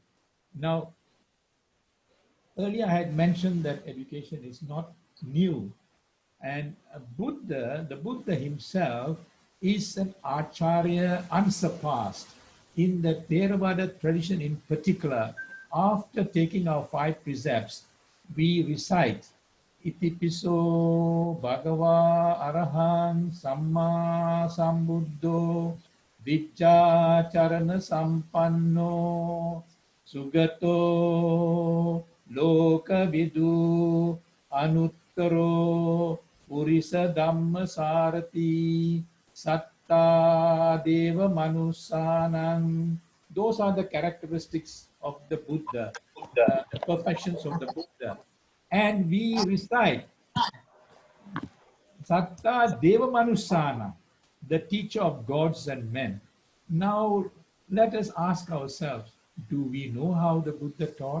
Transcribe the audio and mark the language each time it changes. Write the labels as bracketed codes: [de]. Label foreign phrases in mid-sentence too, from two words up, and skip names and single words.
[en] Now, earlier I had mentioned that education is not new. And the Buddha himself is an acharya unsurpassed. In the Theravada tradition in particular, after taking our 5 precepts, we recite [pi] Itipiso Bhagava Arahan Samma Sambuddho Vicca Charana Sampanno Sugato Lokavidu Anuttaro Purisa Dhamma Sarati Satta Deva Manusanang. [en] Those are the characteristics of the Buddha, the perfections of the Buddha. And we recite [pi] Satta Deva Manusana, [en] the teacher of gods and men. Now, let us ask ourselves, do we know how the Buddha taught?